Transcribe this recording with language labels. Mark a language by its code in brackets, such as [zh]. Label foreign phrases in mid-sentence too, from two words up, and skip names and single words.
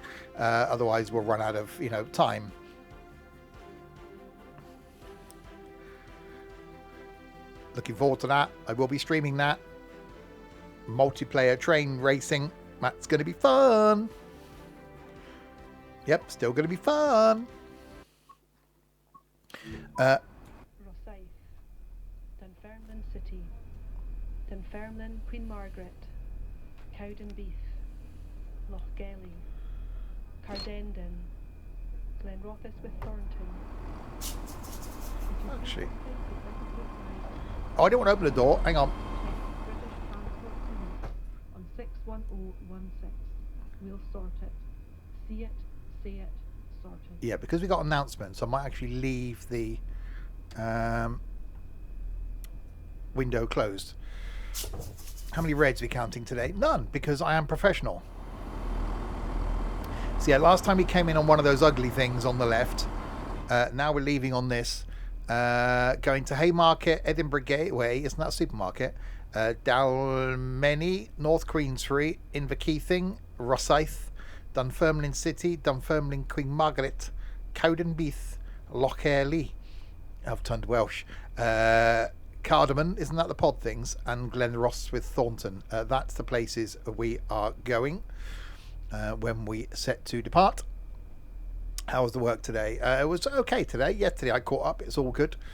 [en] Otherwise we'll run out of time. Looking forward to that. I will be streaming that. Multiplayer train racing. That's going to be fun. Yep, still going to be fun. Rosyth, Dunfermline City, Dunfermline, Queen Margaret, Cowdenbeath, Lochgelly, Cardendon, Glenrothes with Thornton. Actually. Oh, I don't want to open the door. Hang on. British Transport on 61016. We'll sort it. See it, say it, sort it. Yeah, because we got announcements, I might actually leave the window closed. How many reds are we counting today? None, because I am professional. So yeah, last time we came in on one of those ugly things on the left. Now we're leaving on this. Going to Haymarket, Edinburgh Gateway, isn't that a supermarket? Dalmeny, North Queensferry, Inverkeithing, Rosyth, Dunfermline City, Dunfermline Queen Margaret, Cowdenbeath, Lochgelly. I've turned Welsh. Cardamom, isn't that the pod things? And Glenrothes with Thornton. That's the places we are going when we set to depart. How was the work today? It was okay today. Yesterday I caught up. It's all good.